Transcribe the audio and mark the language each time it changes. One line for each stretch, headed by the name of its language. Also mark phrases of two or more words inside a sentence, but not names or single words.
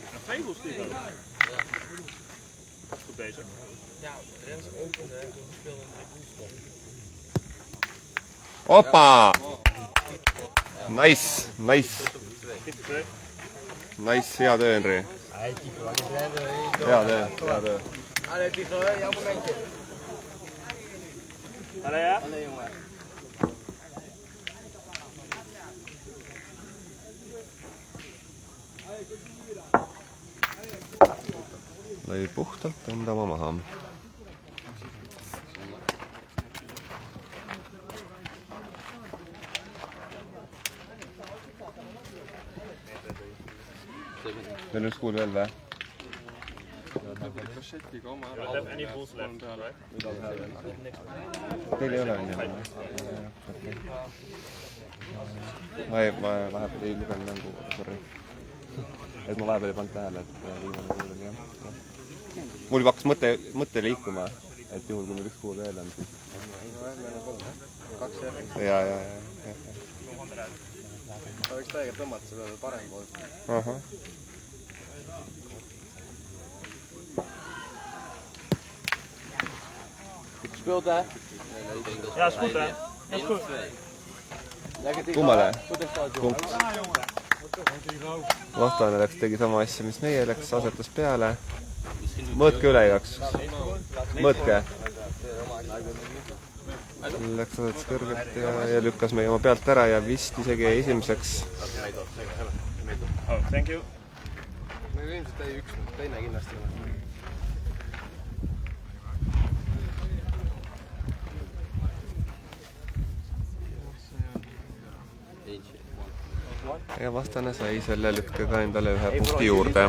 English: Opa! Nice! Nice,
Estonian: hea töö, Henri. Hea töö.
Dutch: Allee Tigo, jouw momentje. Allee, ja? Allee jongen.
Estonian: Lõi puhtalt enda oma maha. Veel üks kuul veel või? Kassetiga oma ära.
English: Any bulls left, right?
Estonian: Teil ei ole nii? Ma vahepeal ei lugenud mängu, sorry. et ma vahepeal ei pannud tähele, et viimane kuul oli jah. Mul juba hakkas mõte liikuma, et juhul kui meil üks kuul veel on, siis... Ja. Ta võiks täiega tõmmata selle parem pool. Aha.
Dutch: Speelt hè? Ja, is goed hè? Ja, is goed.
Estonian: Kummale? Punkt. Vastane tegi sama asja, mis meie läks, asetas peale. Mõõtke üle igaks. Mõõtke. Läks asetas kõrgelt ja lükkas meie oma pealt ära ja vist isegi esimeseks.
English: Oh, thank you.
Estonian: Meil ilmselt ei üks, teine kindlasti. Ja vastane sai selle lükkega endale ühe punkti juurde.